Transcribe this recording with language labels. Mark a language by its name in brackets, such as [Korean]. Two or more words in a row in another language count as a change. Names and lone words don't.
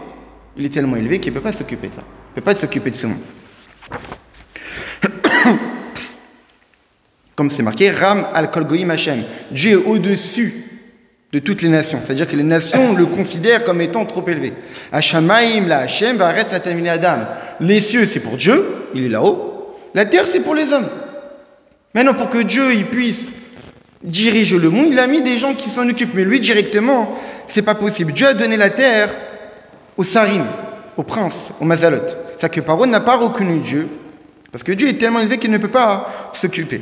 [French] Il est tellement élevé qu'il ne peut pas s'occuper de ça. Il ne peut pas s'occuper de ce monde. Comme c'est marqué, [Hebrew] רם על כל גוים השם. [French] Dieu est au-dessus de toutes les nations. C'est-à-dire que les nations le considèrent comme étant trop élevé. [Hebrew] השמים להשם והארץ לתלמידי אדם. [French] Les cieux, c'est pour Dieu, il est là-haut. La terre, c'est pour les hommes. Maintenant, pour que Dieu il puisse diriger le monde, il a mis des gens qui s'en occupent. Mais lui, directement, c'est pas possible. Dieu a donné la terre aux sarim, aux princes, aux mazalotes. C'est-à-dire que Pharaon n'a pas reconnu Dieu, parce que Dieu est tellement élevé qu'il ne peut pas s'occuper.